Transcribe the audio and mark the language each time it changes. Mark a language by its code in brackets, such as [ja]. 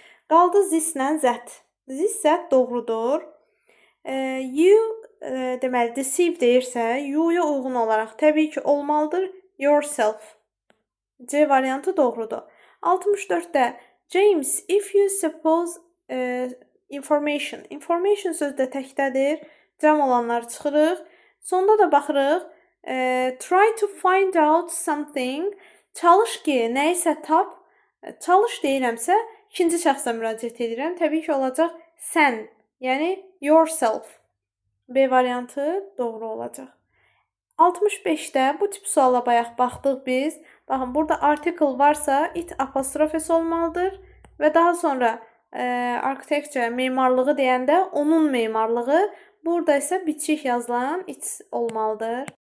[az] Qaldı this-lə that. This that doğrudur. You deməli deceive deyirsə, you-ya uyğun olaraq təbii ki olmalıdır yourself. C variantı doğrudur. 64-də [en] James, if you suppose information. [az] Information sözü də təkdədir. Cəm olanları çıxırıq. Sonda da baxırıq. [en] Try to find out something. [az] Çalış ki, nəyisə tap. Çalış deyirəmsə, ikinci şəxsə müraciət edirəm. Təbii ki olacaq sən, yəni yourself. B variantı doğru olacaq. 65-də bu tip suala bayaq baxdıq biz. Baxın, burada article varsa it apostrofesi olmalıdır və daha sonra architecture, memarlığı deyəndə onun memarlığı, burada isə bitişik yazılan it olmalıdır.